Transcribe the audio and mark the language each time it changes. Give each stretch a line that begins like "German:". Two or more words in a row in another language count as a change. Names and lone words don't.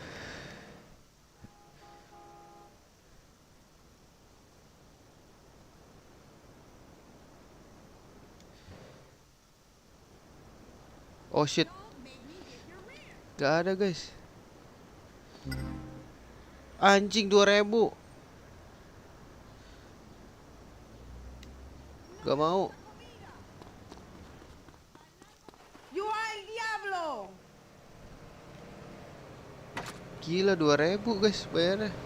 English: Oh shit.
Indonesian: Gak ada guys. Anjing 2000. Gak mau.
English: You are
Spanish: el diablo.
Indonesian: Gila 2000 guys bayarnya.